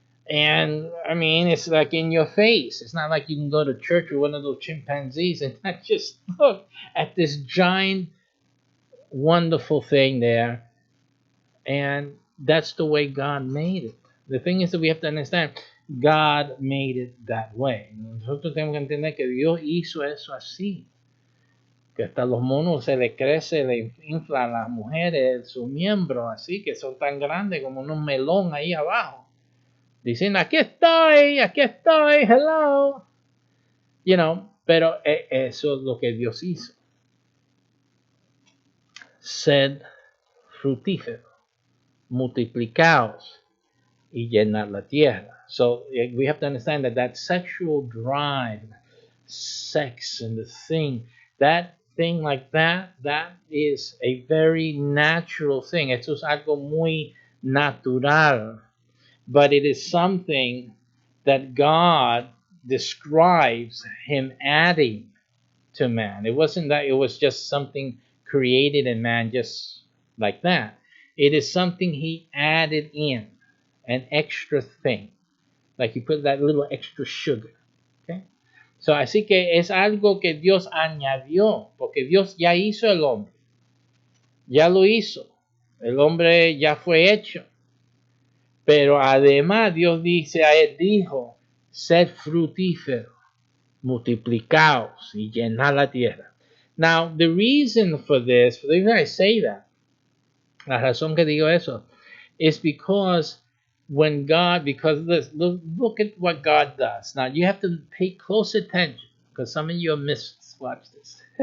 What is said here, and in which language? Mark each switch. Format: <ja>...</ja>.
<en>And, I mean, it's like in your face. It's not like you can go to church with one of those chimpanzees and not just look at this giant, wonderful thing there. And that's the way God made it. The thing is that we have to understand, God made it that way.</en> <es>Nosotros tenemos que entender que Dios hizo eso así. Que hasta los monos se le crece, le infla a las mujeres sus miembros así, que son tan grandes como un melón ahí abajo. Dicen, aquí estoy, hello.</es> <en>You know,</en> <es>pero eso es lo que Dios hizo. Sed fructífero, multiplicaos y llenar la tierra.</es> <en>So we have to understand that sexual drive, sex and the thing, that thing like that is a very natural thing.</en> <es>Esto es algo muy natural.</es> <en>But it is something that God describes him adding to man. It wasn't that it was just something created in man just like that. It is something he added in, an extra thing. Like you put that little extra sugar. Okay?</en> <es>So, así que es algo que Dios añadió, porque Dios ya hizo el hombre. Ya lo hizo. El hombre ya fue hecho. Pero además Dios dice a él, dijo, sed frutífero, multiplicaos y llenad la tierra.</es> <en>Now, the reason for this, the reason I say that,</en> <es>la razón que digo eso,</es> <en>is because when God, because look at what God does. Now, you have to pay close attention, because some of you have missed, watch this.</en>